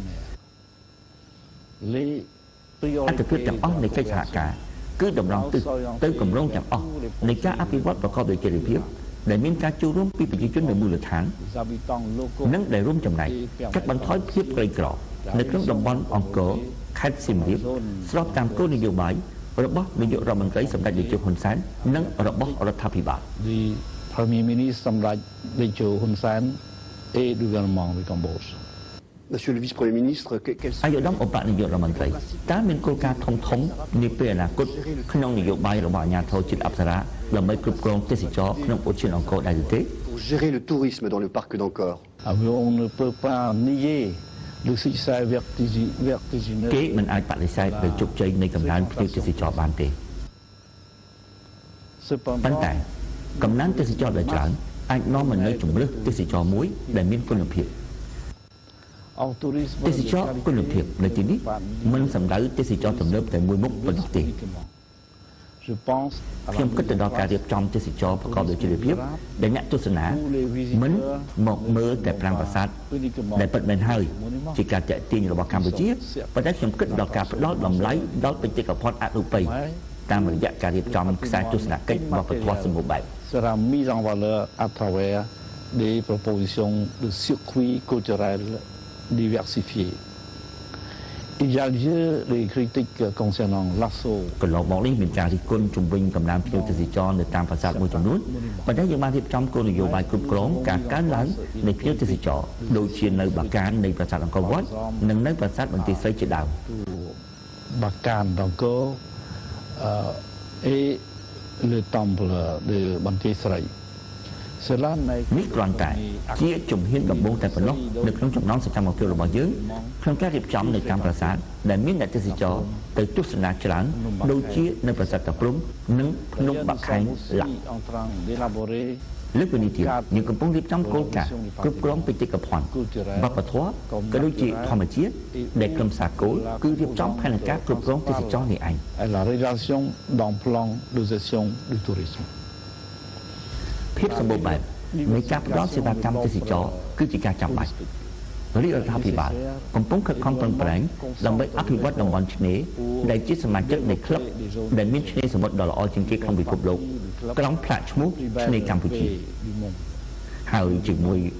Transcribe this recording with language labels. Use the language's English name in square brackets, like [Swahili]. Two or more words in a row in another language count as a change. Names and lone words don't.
[Khmer] អត្ថប្រយោជន៍ទាំងអស់នៃកិច្ចសហការគឺតម្រង់ទិសទៅគម្រោងទាំងអស់នៃការអភិវឌ្ឍប្រកបដោយចីរភាពដែលមានការចូលរួមពីប្រជាជននៅមូលដ្ឋាននិងដែលរួមចំណែកកាត់បន្ថយភាពក្រីក្រនៅក្នុងតំបន់អង្គរខេត្តសៀមរាបស្របតាមគោលនយោបាយរបស់នាយករដ្ឋមន្ត្រីសម្ដេចតេជោហ៊ុនសែននិងរបស់រដ្ឋាភិបាល [French] Premier ministre សម្ដេចតេជោហ៊ុនសែន et du gouvernement du Cambodge. Monsieur le vice-premier ministre, quels [Khmer] អាយុដំឧបនាយករដ្ឋមន្ត្រីតើមានគោលការណ៍ធំនាពេលអនាគតក្នុងនយោបាយរបស់អាជ្ញាធរជាតិអប្សរាដើម្បីគ្រប់គ្រងទេសចរក្នុងឧទ្យានអង្គរដែរទេ [French] pour gérer le tourisme dans le parc d'Angkor? On ne peut pas nier le succès vertigineux. [Khmer] គេមិនអាចបដិសេធដោយជោគជ័យនៃកំណើនភ្ញៀវទេសចរបានទេប៉ុន្តែកំណើនទេសចរដែលច្រើនអាចនាំមកនូវជំរើសទេសចរមួយដែលមានគុណភាព ទេសចរគុណភាពនៅទីនេះមិនសំដៅទេសចរទំនើបតែមួយមុខប៉ុណ្ណោះទេខ្ញុំគិតទៅដល់ការរៀបចំទេសចរប្រកបដោយចីរភាពដែលអ្នកទស្សនាមិនមកមើលតែ5ប្រាសាទដែលពិតមែនហើយជាការតាក់ទាញរបស់កម្ពុជាប៉ុន្តែខ្ញុំគិតដល់ការផ្ដល់តម្លៃដល់បេតិកភណ្ឌអរូបីតាមរយៈការរៀបចំខ្សែទស្សនកិច្ចវប្បធម៌សម្បូរបែប [French] sera mise en valeur à travers des propositions de circuits culturels diversifiés. Il y a lieu les critiques concernant l'assaut [Khmer] កន្លងមកនេះមានការរិះគន់ជំវិញកំណើនភ្ញៀវទេសចរនៅតាមប្រាសាទមួយចំនួនប៉ុន្តែយើងបានរៀបចំគោលនយោបាយគ្រប់គ្រងការកើនឡើងនៃភ្ញៀវទេសចរដូចជានៅបាកាននៃប្រាសាទអង្គរវត្តនិងនៅប្រាសាទបន្ទាយស្រីជាដើម [French] Bacan d'Angkor et le temple de Bantier Srai. [Khmer] នេះគ្រាន់តែជាជំហានដំបូងតែប៉ុណ្ណោះនៅក្នុងចំណោមសកម្មភាពរបស់យើងក្នុងការរៀបចំនៅតាមប្រាសាទដែលមានអ្នកទេសចរទៅទស្សនាច្រើនដូចជានៅប្រាសាទតាព្រំនិងភ្នំបាក់ខែងឡាក់លើកពីនេះទៀតយើងកំពុងរៀបចំគោលការណ៍ គ្រប់គ្រងបេតិកភណ្ឌវប្បធម៌ក៏ដូចជាធម្មជាតិដែលក្រុមសាគរគឺរៀបចំផែនការគ្រប់គ្រងទេសចរនេះឯង [French] La réalisation d'un plan de gestion du tourisme [Khmer] ភាពសម្បូរបែបនៃការផ្ដល់សេវាកម្មទេសចរគឺជាការចាំបាច់រាជរដ្ឋាភិបាលកំពុងខិតខំប្រឹងប្រែងដើម្បីអភិវឌ្ឍតំបន់ឆ្នេរដែលជាសមា ជិកនៃក្លឹបដែលមានឆ្នេរសមុទ្រដ៏ល្អជាងគេក្នុងពិភពលោកក្រុងផ្លាកឈ្មោះឆ្នេរកម្ពុជាហើយជាមួយរ